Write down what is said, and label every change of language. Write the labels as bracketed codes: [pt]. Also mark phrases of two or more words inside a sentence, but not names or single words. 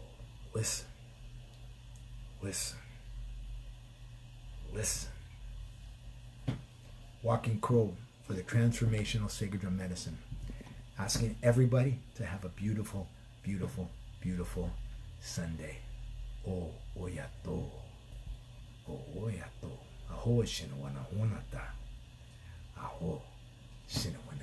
[en] Listen, listen, listen. Walking Crow for the Transformational Sacred Drum Medicine, asking everybody to have a beautiful, beautiful, beautiful Sunday. O oyato, o oyato, aho shinawana honata, aho shinawana.